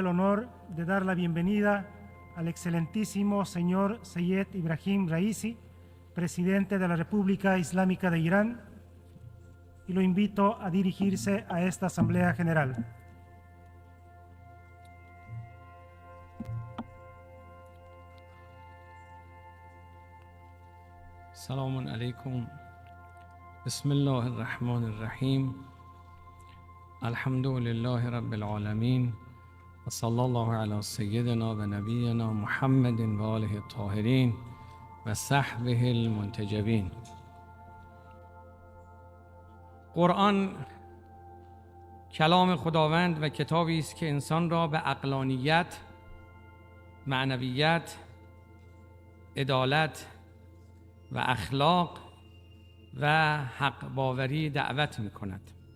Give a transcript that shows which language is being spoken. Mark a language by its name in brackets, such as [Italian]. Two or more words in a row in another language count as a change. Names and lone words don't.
[Spanish] honor de dar la bienvenida al excelentísimo señor Seyed Ibrahim Raisi, presidente de la República Islámica de Irán, y lo invito a dirigirse a esta Asamblea General. [Persian] سلام علیکم. [Arabic] بسم الله الرحمن الرحیم. الحمد لله رب العالمین و صلی الله علی سیدنا و نبینا محمد و آله الطاهرین و صحبه المنتجبین. [Persian] قرآن کلام خداوند و کتابی است که انسان را به عقلانیت، معنویت، عدالت و اخلاق و حق باوری دعوت می کند.